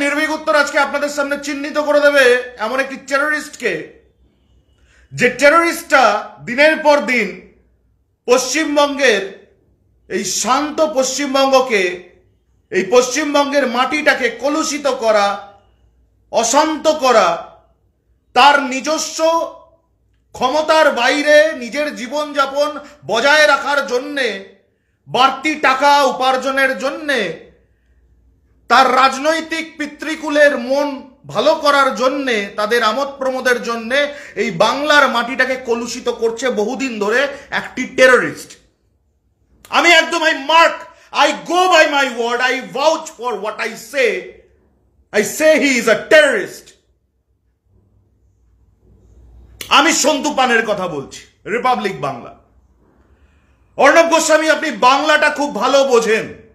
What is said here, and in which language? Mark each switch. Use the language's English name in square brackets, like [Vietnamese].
[Bangla] নির্বিঘ্ন আজকে আপনাদের সামনে চিহ্নিত করে দেবে এমন একটি টেররিস্টকে, যে টেররিস্টটা দিনের পর দিন পশ্চিমবঙ্গের এই শান্ত পশ্চিমবঙ্গকে, এই পশ্চিমবঙ্গের মাটিটাকে কলুষিত করা, অশান্ত করা, তার নিজস্ব ক্ষমতার বাইরে নিজের জীবনযাপন বজায় রাখার জন্যে, বাড়তি টাকা উপার্জনের জন্যে, তার রাজনৈতিক পিতৃকুলের মন ভালো করার জন্যে, তাদের আমোদ প্রমোদের জন্যে এই বাংলার মাটিটাকে কলুষিত করছে বহুদিন ধরে একটি টেররিস্ট। আমি একদম [English] I go by my word, I vouch for what I say he is a terrorist. [Bangla] আমি সন্তু পানের কথা বলছি, রিপাবলিক বাংলা। অর্ণব গোস্বামী, আপনি বাংলাটা খুব ভালো বোঝেন।